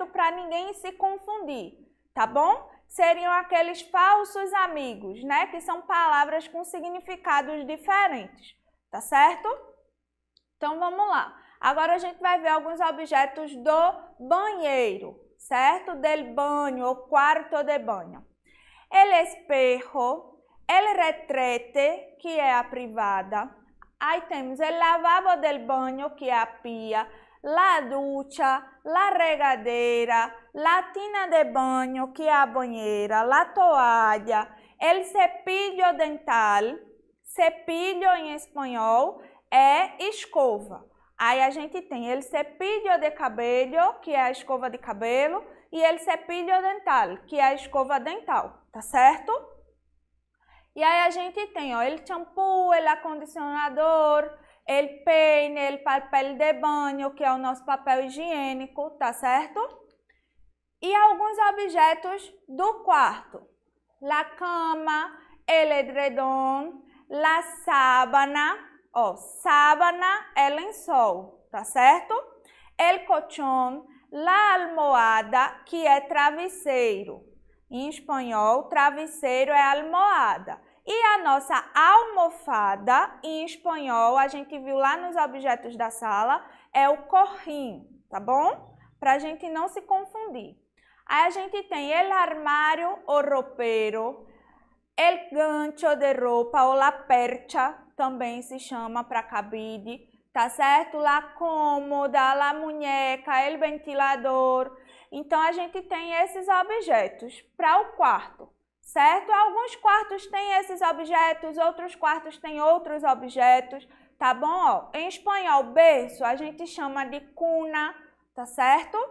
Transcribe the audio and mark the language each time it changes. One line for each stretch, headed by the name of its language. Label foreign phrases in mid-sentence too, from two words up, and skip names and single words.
Portuguese: Para ninguém se confundir, tá bom? Seriam aqueles falsos amigos, né? Que são palavras com significados diferentes, tá certo? Então, vamos lá. Agora a gente vai ver alguns objetos do banheiro, certo?
Spanish: Del banho,
Portuguese: ou quarto de banho.
Spanish: El espejo, el retrete,
Portuguese: que é a privada. Aí temos
Spanish: el lavabo del banho, que é a pia, la ducha, la regadeira, la tina de banho,
Portuguese: que é a banheira,
Spanish: la toalha, el cepillo dental.
Portuguese: Cepillo em espanhol é escova. Aí a gente tem
Spanish: el cepillo de cabello,
Portuguese: que é a escova de cabelo, e
Spanish: el cepillo dental,
Portuguese: que é a escova dental, tá certo? E aí a gente tem, ó,
Spanish: el shampoo, el acondicionador, el peine, el papel de banho,
Portuguese: que é o nosso papel higiênico, tá certo? E alguns objetos do quarto.
Spanish: La cama, el edredom, la sábana.
Portuguese: Ó, sábana é lençol, tá certo?
Spanish: El colchón, la almohada,
Portuguese: que é travesseiro. Em espanhol, travesseiro é almohada. E a nossa almofada, em espanhol, a gente viu lá nos objetos da sala, é o corrinho, tá bom? Pra gente não se confundir. Aí a gente tem
Spanish: el armário
Portuguese: ou ropero,
Spanish: el gancho de roupa
Portuguese: ou
Spanish: la percha,
Portuguese: também se chama para cabide, tá certo?
Spanish: La cômoda, la muñeca, el ventilador.
Portuguese: Então, a gente tem esses objetos para o quarto, certo? Alguns quartos têm esses objetos, outros quartos têm outros objetos, tá bom? Ó, em espanhol, berço, a gente chama de cuna, tá certo?